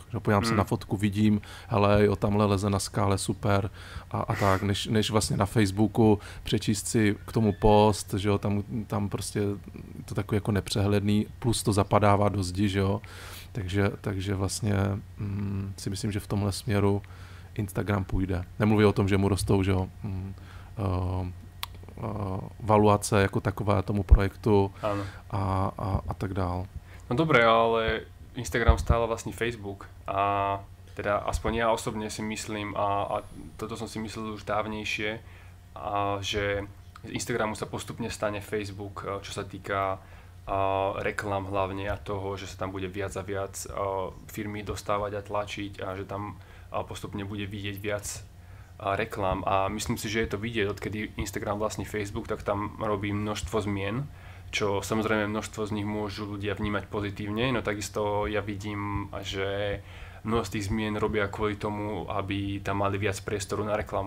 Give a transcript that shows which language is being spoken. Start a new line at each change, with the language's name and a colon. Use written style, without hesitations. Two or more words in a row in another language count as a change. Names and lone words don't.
Czech: Že podívám se na fotku, vidím, hele, jo, tamhle leze na skále, super a tak, než vlastně na Facebooku přečíst si k tomu post, že jo, tam prostě to takový jako nepřehledný, plus to zapadává do zdi, že jo, takže vlastně si myslím, že v tomhle směru Instagram půjde. Nemluví o tom, že mu rostou, že jo, valuace jako taková tomu projektu a tak dál.
Slovak: No dobre, ale Instagram stále vlastní Facebook a teda aspoň ja osobne si myslím a toto som si myslel už dávnejšie, že z Instagramu sa postupne stane Facebook, čo sa týka reklam hlavne a toho, že sa tam bude viac a viac firmy dostávať a tlačiť a že tam postupne bude vidieť viac reklam a myslím si, že je to vidieť, odkedy Instagram vlastní Facebook, tak tam robí množstvo zmien, čo samozrejme množstvo z nich môžu ľudia vnímať pozitívne, no takisto ja vidím, že množstvo tých zmien robia kvôli tomu, aby tam mali viac priestoru na reklamu.